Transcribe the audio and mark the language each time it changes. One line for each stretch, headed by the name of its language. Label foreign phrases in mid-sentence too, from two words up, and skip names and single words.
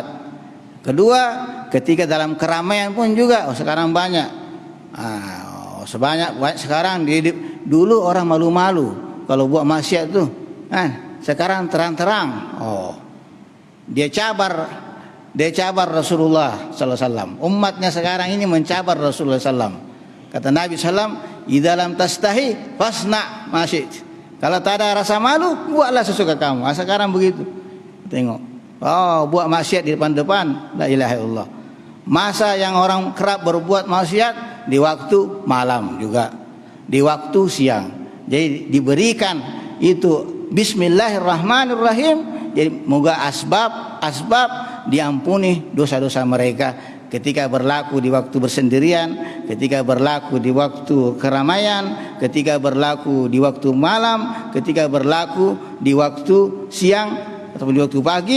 Malay: Kedua, ketika dalam keramaian pun juga, sekarang banyak. Sekarang dulu orang malu-malu kalau buat maksiat tuh. Sekarang terang-terang. Dia cabar Rasulullah
Arabic: صلى الله عليه وسلم.
Malay: Umatnya sekarang ini mencabar Rasulullah sallallahu. Kata Nabi
Arabic: sallallahu, "إذا لم تستحي فاصنع ما شئت."
Malay: Kalau tak ada rasa malu, buatlah sesuka kamu. Sekarang begitu. Tengok. Buat maksiat di depan-depan,
Arabic: لا إله إلا الله.
Malay: Masa yang orang kerap berbuat maksiat di waktu malam juga, di waktu siang. Jadi diberikan itu Bismillahirrahmanirrahim. Jadi moga asbab diampuni dosa-dosa mereka ketika berlaku di waktu bersendirian, ketika berlaku di waktu keramaian, ketika berlaku di waktu malam, ketika berlaku di waktu siang atau di waktu pagi.